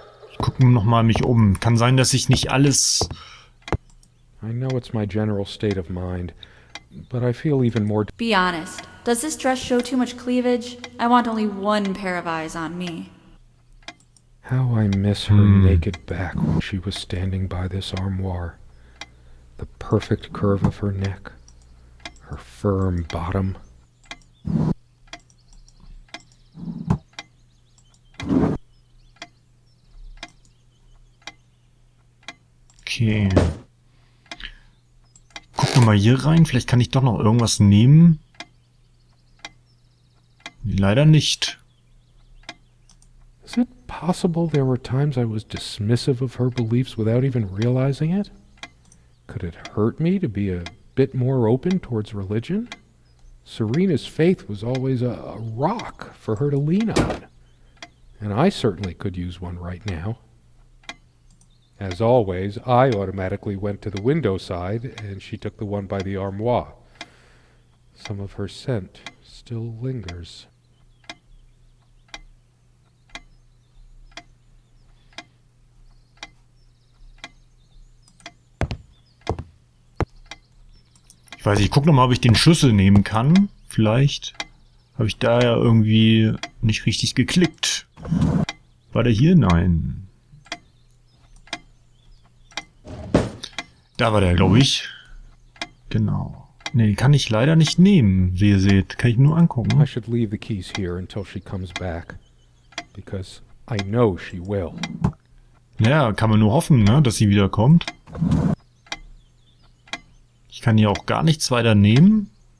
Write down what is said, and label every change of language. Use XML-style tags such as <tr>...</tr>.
<de>Ich gucke nochmal mich um. Kann sein, dass ich nicht alles...</de> <en>I know it's my general state of mind, but I feel even more... Be honest. Does this dress show too much cleavage? I want only one pair of eyes on me. How I miss her naked back when she was standing by this armoire. The perfect curve of her neck. Her firm bottom. Okay.</en> <de>Gucken wir mal hier rein. Vielleicht kann ich doch noch irgendwas nehmen. Leider nicht.</de> <en>Is it possible there were times I was dismissive of her beliefs without even realizing it? Could it hurt me to be a bit more open towards religion? Serena's faith was always a rock for her to lean on. And I certainly could use one right now. As always, I automatically went to the window side, and she took the one by the armoire. Some of her scent still lingers.</en> <de>Ich weiß nicht, ich gucke nochmal, ob ich den Schlüssel nehmen kann. Vielleicht habe ich da ja irgendwie nicht richtig geklickt. War der hier? Nein. Da war der, glaube ich. Genau. Nee, kann ich leider nicht nehmen, wie ihr seht. Kann ich nur angucken.</de> <en>I should leave the keys here until she comes back. Because I know she will.</en> <de>Ja, kann man nur hoffen, ne, dass sie wiederkommt. Ich kann hier auch gar nichts weiter nehmen.</de>